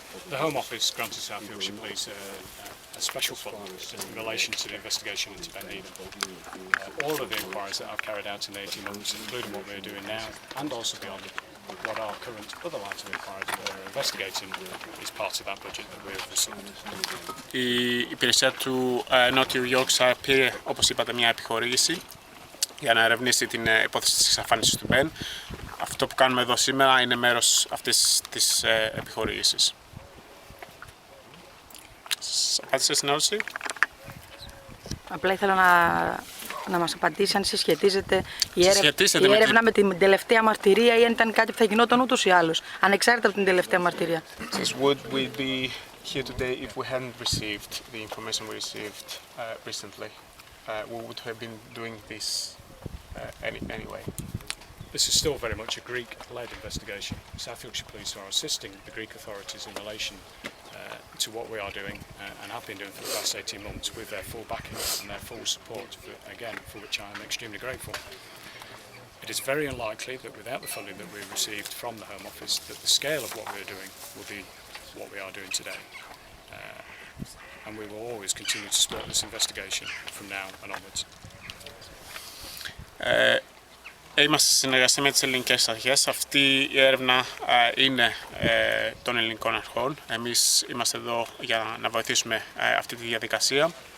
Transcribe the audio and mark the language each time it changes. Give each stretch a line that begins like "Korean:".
English: The Home Office granted South Yorkshire Police a special fund in relation to the investigation into Ben Needham. All of the inquiries that I've carried out in the 18 months, including what we're doing now, and also beyond what our current other lines of inquiry that we're investigating, is part of that budget that we've received.
Greek: Η υπηρεσία του Νότιου Yorkshire πήρε, όπως είπατε, μια επιχορήγηση για να ερευνήσει την υπόθεση της εξαφάνισης του Ben. Αυτό που κάνουμε εδώ σήμερα είναι μέρος αυτής της επιχορήγησης. Σας απάντησε στην ερώτηση? Απλά ήθελα να μας απαντήσει αν συσχετίζεται η έρευνα με την τελευταία μαρτυρία ή αν ήταν κάτι που θα γινόταν ούτως ή άλλως, ανεξάρτητα από την τελευταία μαρτυρία.
English: Would we be here today if we hadn't received the information we received recently? We would have been doing this anyway. This is still very much a Greek-led investigation. South Yorkshire Police are assisting the Greek authorities in relation to what we are doing and have been doing for the past 18 months with their full backing and their full support, for which I am extremely grateful. It is very unlikely that without the funding that we received from the Home Office, that the scale of what we are doing will be what we are doing today. And we will always continue to support this investigation from now and onwards.
Greek: Είμαστε σε συνεργασία με τις ελληνικές αρχές. Αυτή η έρευνα είναι των ελληνικών αρχών. Εμείς είμαστε εδώ για να βοηθήσουμε αυτή τη διαδικασία.